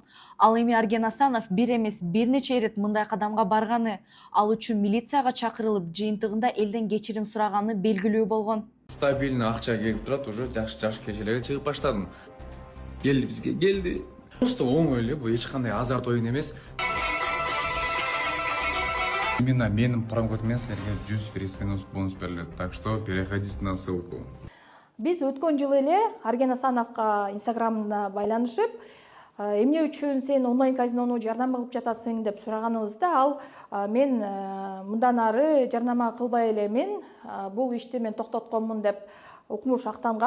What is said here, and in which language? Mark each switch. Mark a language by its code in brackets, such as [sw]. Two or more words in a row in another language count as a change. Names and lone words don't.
[ky] Ал эми Эрген Асанов бир эмес бир нече ирет мындай кадамга барганы, ал үчүн милицияга чакырылып, жыйынтыгында элден кечирим сураганы белгилүү болгон. Стабильный акча келип турат, уже жакшы кечелерге чыгып баштадым. Келди бизге, келди. Просто оңой эле, бул эч кандай азарт оюн эмес. [kk] Именно менің промокодыммен сіздерге 100 фрис бонус беріледі. [ru] Так что переходите на ссылку. [ky] Биз өткөн жылы эле Арген Асановго инстаграмда байланышып, эмне үчүн сен онлайн казинону жарнама кылып жатасың деп сураганыбызда ал мен мындан ары жарнама кылбай эле бул ишти мен токтотконмун деп укмуш актанган.